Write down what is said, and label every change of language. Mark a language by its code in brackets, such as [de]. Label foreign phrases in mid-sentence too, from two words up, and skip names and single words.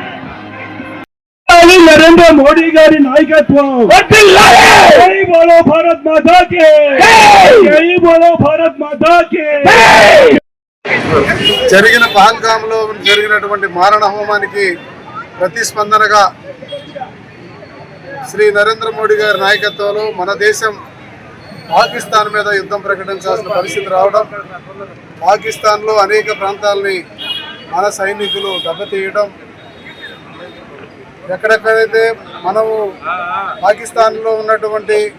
[te] నరేంద్ర మోదీ గారి నాయకత్వం [hi] जय बोलो भारत माता की जय बोलो भारत माता की. [te] జరిగిన పహల్గామ్లో జరిగినటువంటి మారణ హోమానికి ప్రతిస్పందనగా శ్రీ నరేంద్ర మోడీ గారి నాయకత్వంలో మన దేశం పాకిస్తాన్ మీద యుద్ధం ప్రకటించాల్సిన పరిస్థితి రావడం, పాకిస్తాన్లో అనేక ప్రాంతాలని మన సైనికులు దెబ్బతీయడం, ఎక్కడెక్కడైతే మనము పాకిస్తాన్లో ఉన్నటువంటి